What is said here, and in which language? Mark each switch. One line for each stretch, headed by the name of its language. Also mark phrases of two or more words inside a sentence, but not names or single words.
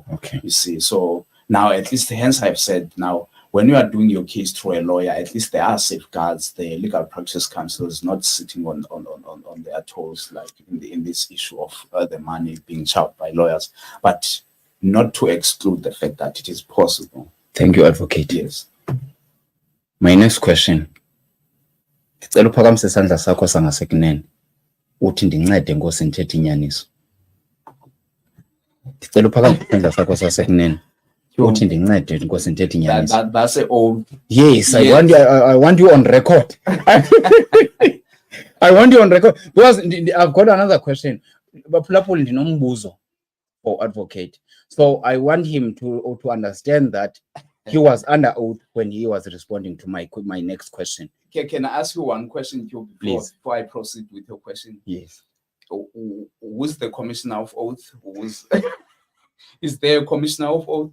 English: You see, so now at least hence I've said now when you are doing your case through a lawyer, at least there are safeguards. The Legal Practice Council is not sitting on their toes, like in this issue of the money being charged by lawyers, but not to exclude the fact that it is possible. Thank you, Advocate. Yes. My next question.
Xhosa: Ndicela uphakamise isandla sakho sangasekunene uthi ndincede Nkosi ndithethe inyaniso. Ndicela uphakamise isandla sakho sasekunene uthi ndincede Nkosi ndithethe inyaniso.
English: That's an old. Yes, yes. I want you on record. I want you on record because I've got another question.
Xhosa: Baphulaphula ndinombuzo
English: for Advocate. So I want him to understand that he was under oath when he was responding to my next question. Can I ask you one question before I proceed with your question? Yes. Who's the commissioner of oath? Is there a commissioner of oath?